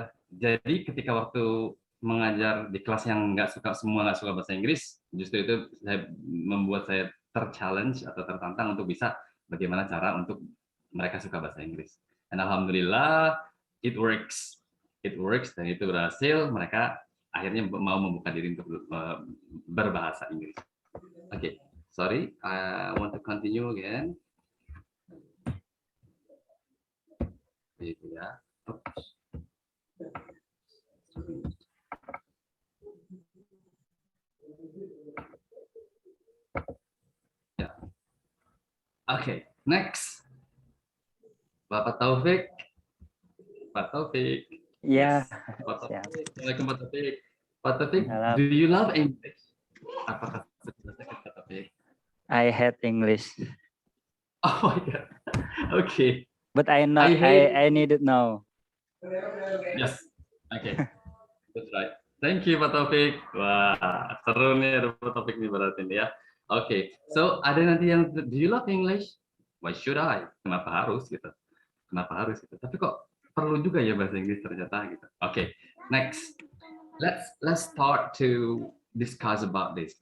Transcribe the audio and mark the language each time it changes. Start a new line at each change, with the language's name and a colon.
Indonesian: Jadi ketika waktu mengajar di kelas yang nggak suka bahasa Inggris, justru itu membuat saya terchallenge atau tertantang untuk bisa bagaimana cara untuk mereka suka bahasa Inggris. Dan alhamdulillah
English: it works
Indonesian: dan itu berhasil. Mereka akhirnya mau membuka diri untuk berbahasa Inggris.
English: Okay, sorry, I want to continue again.
Indonesian: Gitu ya. Oops. Ya. Okay, next. Bapak Taufik. Pak Taufik. Ya. Pak Taufik. Siap. Assalamualaikum Pak Taufik. Pak Taufik, Halo.
English: do you love English?
Indonesian: Apakah Pak Taufik?
English: I hate English. Oh my God. Okay. But I know I need it now. Yes. Okay. That's right. Thank you Pak Taufik.
Indonesian: Wah, seru nih ada Pak Taufik nih berarti ya. Okay. So ada nanti yang
English: do you love English? Why should I?
Indonesian: Kenapa harus gitu? Kenapa harus gitu? Tapi kok perlu juga ya bahasa Inggris ternyata gitu.
English: Okay. Next. Let's start to discuss about this.